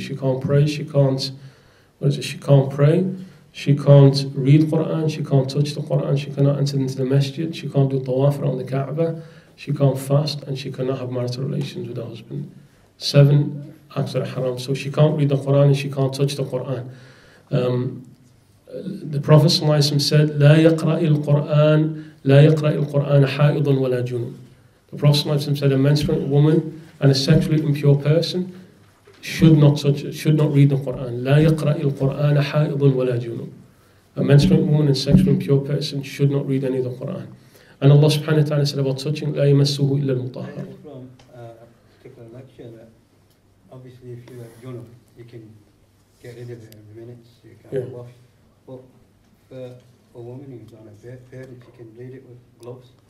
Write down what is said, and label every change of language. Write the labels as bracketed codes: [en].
[en] She can't pray, she can't pray, she can't read Quran, she can't touch the Quran, she cannot enter into the masjid, she can't do tawaf around the Kaaba, she can't fast, and she cannot have marital relations with her husband. 7 acts that are haram. So she can't read the Quran and she can't touch the Quran. The Prophet ﷺ said, [ar] لا يقرأ القرآن حائض ولا جنوب. [en] The Prophet ﷺ said a menstruating woman and a sexually impure person should not touch it, should not read the Quran. [ar] لا يقرأ القرآن حائض ولا جنوب. [en] A menstruating woman and sexually impure person should not read any of the Quran. And Allah subhanahu wa ta'ala said about touching, [ar] لا يمسه إلا المطهرون. [en] From a particular lecture that obviously if you're junub, you can get rid of it every minute, so you can't wash. But for a woman who's on a period, you can bleed it with gloves.